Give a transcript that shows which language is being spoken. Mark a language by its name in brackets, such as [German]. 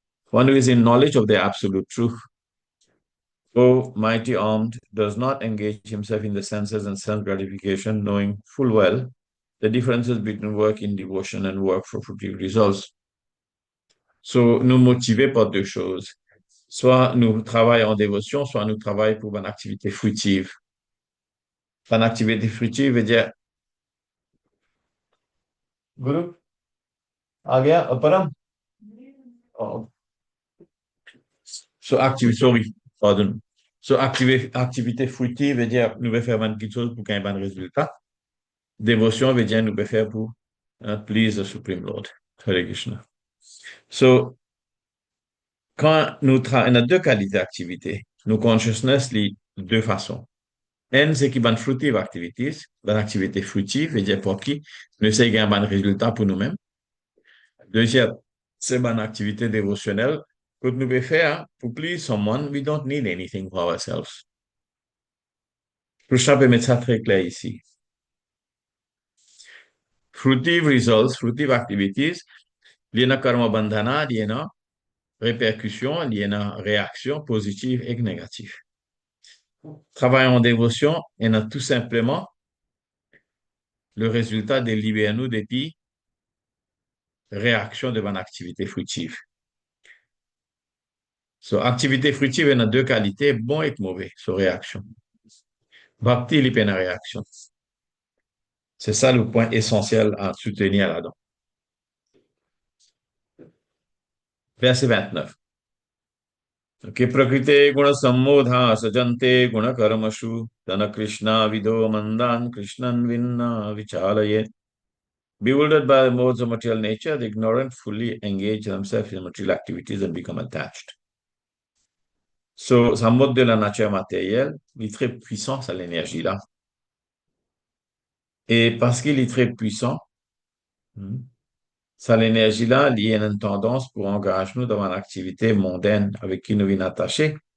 [English] One who is in knowledge of the absolute truth, O mighty armed, does not engage himself in the senses and sense gratification, knowing full well the differences between work in devotion and work for fruitive results. [French] So, nous motiver par deux choses. Soit nous travaillons en dévotion, soit nous travaillons pour une activité fruitive. Une activité fruitive veut dire, Guru, [Hindi] आ गया परम [French] Oh. So, sorry, pardon. So, activité fruitive veut dire, nous devons faire quelque chose pour qu'il y ait un bon résultat. Dévotion veut dire, nous devons faire pour [English] please the Supreme Lord. [French] Hare Krishna. So, quand nous travaillons, on a deux qualités d'activité. Nos consciousness, les deux façons. Une, c'est qui bonne [English] fruitive activities, [French] bonne activité fruitive, veut dire pour qui nous essayons de gagner un bon résultat pour nous-mêmes. Deuxième, c'est bonne activité dévotionnelle que nous pouvons faire pour [English] please someone. We don't need anything for ourselves. [French] Krishna peut mettre ça très clair ici. Fruitive results, fruitive activities, il y a karma bandhana, il y a répercussions, il y a réactions positives et négatives. Travail en dévotion, il y a tout simplement le résultat de libérer nous des réactions devant une activité fruitive. So, activité fruitive, il y a deux qualités, bon et mauvais, sur réaction. Bhakti, il y a une réaction. C'est ça le point essentiel à soutenir là-dedans. Verset 29. [Sanskrit] Okay, prakrite guna sammodha sajante guna karmashu dana krishna vido mandan krishnan vinna vichalayet. [English] Bewildered by the modes of material nature, the ignorant fully engage themselves in material activities and become attached. [French] So, ça mode de la nature matérielle, il est très puissant, ça, l'énergie-là. Et parce qu'il est très puissant, ça, l'énergie-là, il y a une tendance pour engager nous dans une activité mondaine avec qui nous sommes attachés.